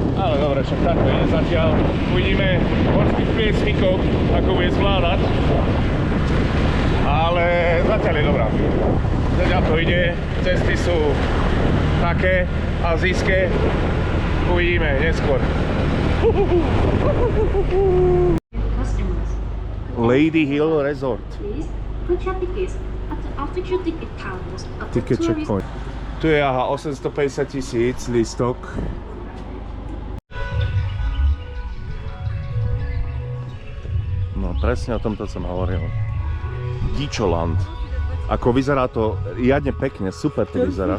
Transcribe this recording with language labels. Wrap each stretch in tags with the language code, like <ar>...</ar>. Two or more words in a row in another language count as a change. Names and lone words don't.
<sk>Ale dobre, však takto ide zatiaľ. Uvidíme horských priesnikov, ako bude zvládať. Ale zatiaľ je dobrá. Zatiaľ to ide, cesty sú také azijské. Uvidíme neskôr.</sk> <en>Customers, Lady Hill Resort. please put your tickets at the official ticket counters of the Ticket tourist. checkpoint.</en> <sk>Tu je aha 850 000 lístok. No presne o tomto som hovoril. Gičoland. Ako vyzerá to riadne pekne, super to vyzerá.</sk>